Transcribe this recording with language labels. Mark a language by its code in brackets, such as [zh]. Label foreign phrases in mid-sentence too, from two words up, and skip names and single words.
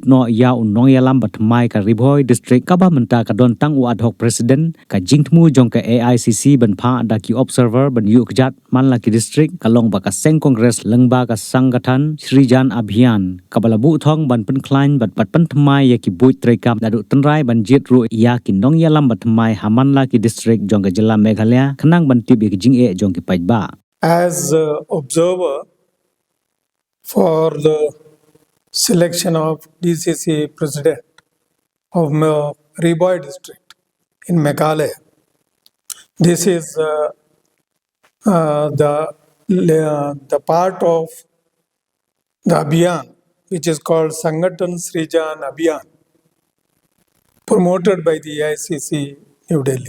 [kha] no ya unong yalam bat mai ka Ribhoi District kaba menta ka don tang [en] ad hoc president [kha] ka jingtmu jong ka AICC ban pha daki observer ban yu kjat manlaki district kalong ba ka seng congress lengba ka sanggatan Srijan Abhiyan kabalabu thong ban Penklan bat pat pentmai ya ki buit trekam dadu tenrai ban jied ru ya ki nong yalam bat mai Hamanla ki district jong ka jilla Meghalaya khanang ban tib ki jing e jong ki pajba. [en] As observer for the selection of DCC president of Ribhoi district in Meghalaya. This is the part of the Abhiyan, which is called Sangathan Srijan Abhiyan, promoted by the AICC New Delhi.